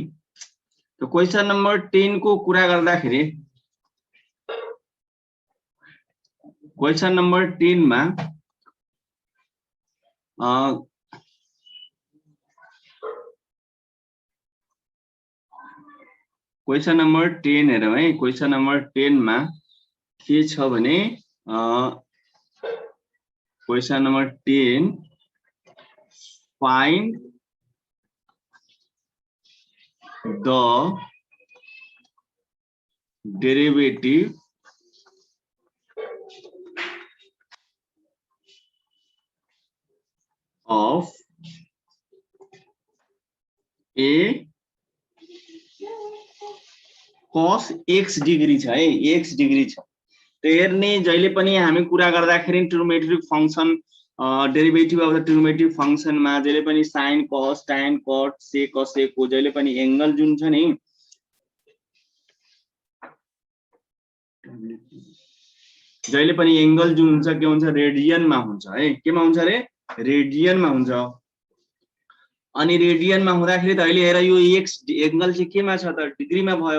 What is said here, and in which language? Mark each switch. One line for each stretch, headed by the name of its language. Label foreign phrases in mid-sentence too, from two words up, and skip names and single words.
Nepali: तो
English: question number
Nepali: 10 को कुरा गर्दाखेरि
English: question number
Nepali: 10 मा
English: question number
Nepali: 10 हेरौँ है।
English: question number
Nepali: 10 मा के छ भने
English: question number 10 find the derivative of a cos x
Nepali: डिग्री छ है, x डिग्री छ। तो हेर्ने जहिले पनि हामी कुरा गर्दाखेरि
English: trigonometric function derivative of the trigonometric function
Nepali: मा जहिले पनि sin cos tan cot sec cosec को जहिले पनि एंगल जुन छ नि जहिले पनि एंगल जुन हुन्छ के हुन्छ रेडियन मा हुन्छ है। केमा हुन्छ रे? रेडियन मा हुन्छ। अनि रेडियन मा हुँदाखेरि त अहिले हेर यो x एंगल चाहिँ केमा छ त डिग्री मा भयो।